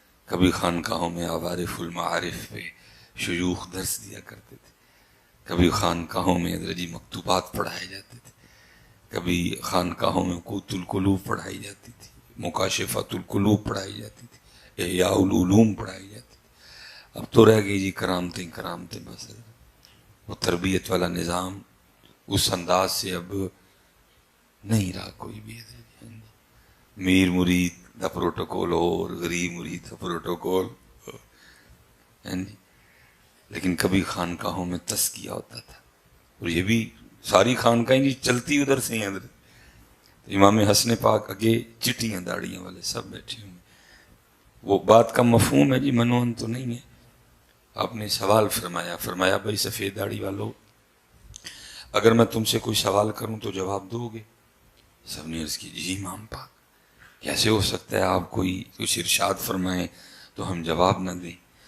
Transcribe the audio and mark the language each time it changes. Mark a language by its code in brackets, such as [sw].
[ur] کبھی خانقاہوں میں عوارف المعارف پہ شیوخ درس دیا کرتے تھے، کبھی خانقاہوں میں حضرت جی مکتوبات پڑھائے جاتے تھے، کبھی خانقاہوں میں قوت القلوب پڑھائی جاتی تھی، مکاشفۃ القلوب پڑھائی جاتی تھی، احیاء العلوم پڑھائی جاتی تھی. اب تو رہ گئی جی کرامتیں کرامتیں بس. وہ تربیت والا نظام اس انداز سے اب نہیں رہا کوئی بھی. [pa] میر مرید دا پروٹوکول اور غریب مرید دا پروٹوکول. [ur] لیکن کبھی خانقاہوں میں تزکیہ ہوتا تھا، اور یہ بھی ساری خانقاہیں جی چلتی ادھر سے ہیں. [pa] امام حسن پاک اگے چٹیاں داڑیاں والے سب بیٹھے ہوئے. [ur] وہ بات کا مفہوم ہے جی، منون تو نہیں ہے. آپ نے سوال فرمایا بھائی سفید داڑھی والو، اگر میں تم سے کوئی سوال کروں تو جواب دو گے؟ سب نے عرض کی جی امام پاک کیسے ہو سکتا ہے، آپ کوئی کچھ ارشاد فرمائیں تو ہم جواب نہ دیں.